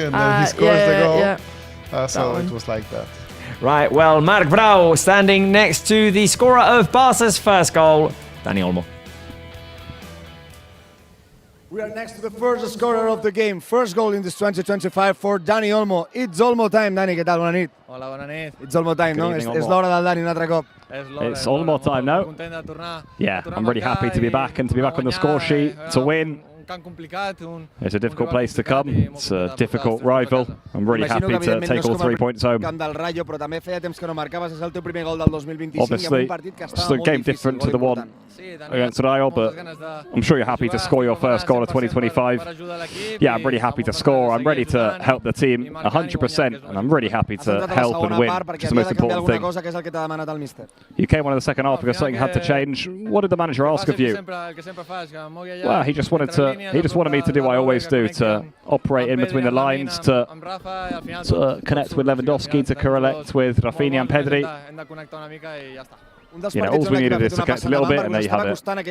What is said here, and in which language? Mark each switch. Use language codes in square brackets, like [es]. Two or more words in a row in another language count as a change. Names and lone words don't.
[en] And then he scores the goal. So it was like that. Right, well, Marc Brau standing next to the scorer of Barca's first goal, Dani Olmo. We are next to the first scorer of the game. First goal in this 2025 for Dani Olmo. It's Olmo time, [ca] Dani. [es] ¿Qué tal? [ca] Bona nit. Hola, bona nit. [en] It's Olmo time, Good no? evening, [ca] És Olmo. l'hora del Dani un altre cop. [en] It's Olmo time, no? Yeah, I'm really happy to be back and to be back on the score sheet, to win. It's a difficult place to come. It's a difficult rival. I'm really happy to take all 3 points home. [ca] Camp del Rayo, però també feia temps que no marcaves. És el teu primer gol del 2025 [en] Obviously, [ca] i un partit que [en] it's [ca] estava [en] a [ca] molt [en] game [ca] difícil, [en] different to [ca] molt [en] the one [ca] important. [en] against Rayo, but I'm sure you're happy to score your first goal of 2025. Yeah, I'm really happy to score. I'm ready to help the team 100%, and I'm really happy to help and win, which is the most important thing. [ca] Cosa que és el que t'ha demanat el míster. [en] You came on in the second half because something had to change. What did the manager ask of you? Well, he just wanted me to do what I always do, to operate in between the lines, to connect with Lewandowski, to connect with Rafinha and Pedri. You know, all we needed is to connect a little bit, and there you have it.